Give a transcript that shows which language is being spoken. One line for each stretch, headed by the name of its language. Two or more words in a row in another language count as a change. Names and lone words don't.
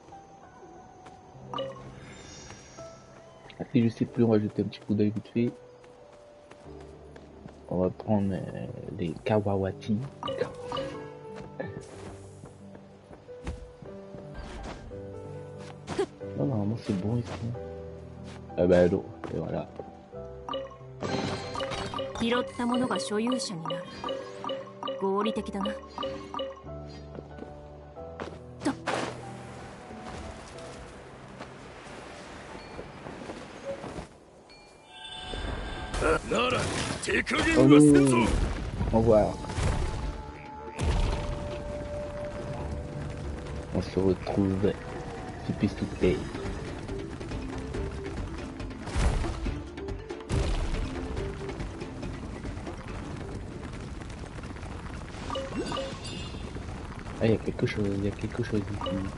French: Si je sais plus, on va jeter un petit coup d'œil vite fait. On va prendre les Kawawati. Non, normalement c'est bon ici. Ah bah non, et voilà.
Japanese: 拾ったものが所有者になる。合理的だな。
French: Oh non. Au revoir. On se retrouve Tu puisses tout payer. Ah, il y a quelque chose ici.